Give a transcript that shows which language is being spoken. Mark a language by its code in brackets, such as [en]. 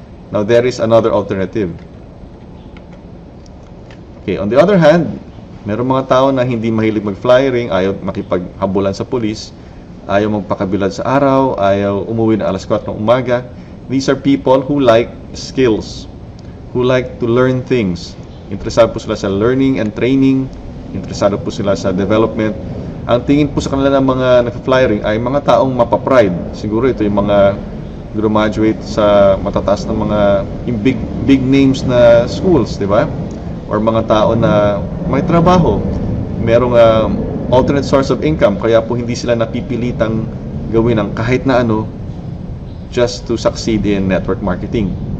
[en] Now there is another alternative. [tl] Okay, [en] on the other hand, [tl] meron mga tao na hindi mahilig mag-flyering, ayaw makipaghabulan sa pulis, ayaw magpakabilad sa araw, ayaw umuwi na alas 4 ng umaga. [en] These are people who like skills, who like to learn things. [tl] Interesado po sila sa [en] learning and training, [tl] interesado po sila sa development. Ang tingin po sa kanila ng mga nagfa-flyering ay mga taong mapapride. Siguro ito yung mga graduate sa matataas na mga yung [en] big names [tl] na schools, di ba? Or mga tao na may trabaho, merong [en] alternate source of income, [tl] kaya po hindi sila napipilitang gawin ang kahit na ano [en] just to succeed in network marketing.